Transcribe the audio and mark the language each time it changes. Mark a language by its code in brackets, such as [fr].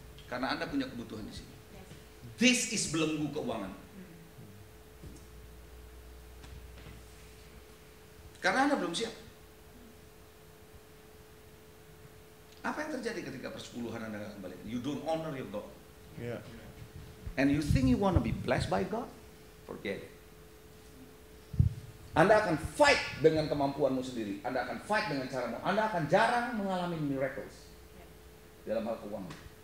[id] Karena Anda punya kebutuhan di sini. [en] This is [id] belenggu keuangan. Karena Anda belum siap. Apa yang terjadi ketika persepuluhan Anda nggak kembali? [en] You don't honor your God. Yeah. And you think you want to be blessed by God? Forget it. [id] Anda akan fight dengan kemampuanmu sendiri. Anda akan fight dengan caramu. Anda akan jarang mengalami miracles dalam hal keuangan.